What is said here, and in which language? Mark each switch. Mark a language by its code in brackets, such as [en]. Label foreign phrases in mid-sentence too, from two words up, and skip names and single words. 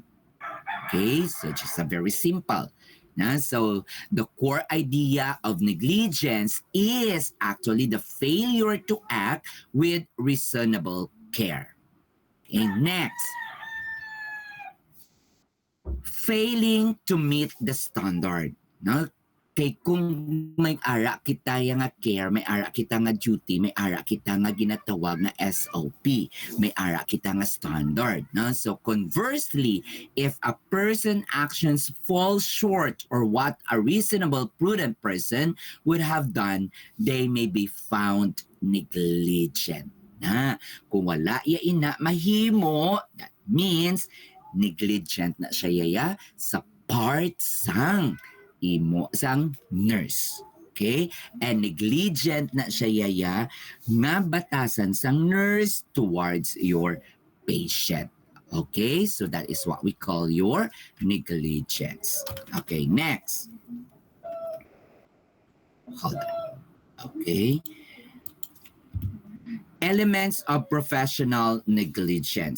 [en] Okay, so just a very simple. So the core idea of negligence is actually the failure to act with reasonable care. Okay, next. Failing to meet the standard. [hil] Kay kung may ara kita nga care, may ara kita nga duty, may ara kita nga ginatawag na SOP, may ara kita nga standard. [en] So conversely, if a person actions fall short or what a reasonable, prudent person would have done, they may be found negligent. [hil] Kung wala ina mahimo, [en] that means negligent [hil] na siya yaya sa part sang sang nurse. Okay? And negligent na siya yaya nga batasan sang nurse [en] towards your patient. Okay? So that is what we call your negligence. Okay, next. Hold on. Okay. Elements of professional negligence.